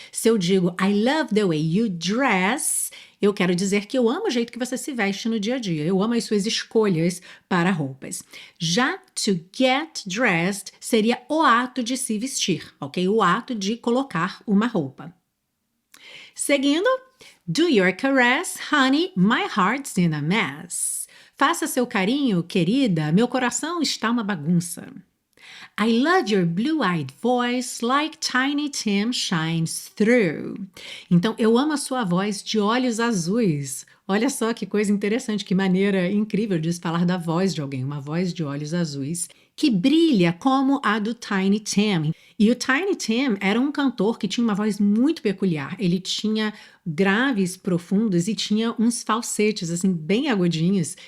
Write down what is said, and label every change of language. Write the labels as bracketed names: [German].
[Portuguese] Se eu digo [English] I love the way you dress, [Portuguese] eu quero dizer que eu amo o jeito que você se veste no dia a dia. Eu amo as suas escolhas para roupas. Já [English] to get dressed [Portuguese] seria o ato de se vestir, ok? O ato de colocar uma roupa. [English] Seguindo, do your caress, honey, my heart's in a mess. [Portuguese] Faça seu carinho, querida, meu coração está uma bagunça. [English] I love your blue-eyed voice like Tiny Tim shines through. [Portuguese] Então, eu amo a sua voz de olhos azuis. Olha só que coisa interessante, que maneira incrível de se falar da voz de alguém, uma voz de olhos azuis, que brilha como a do Tiny Tim. E o Tiny Tim era um cantor que tinha uma voz muito peculiar. Ele tinha graves profundos e tinha uns falsetes, assim, bem agudinhos.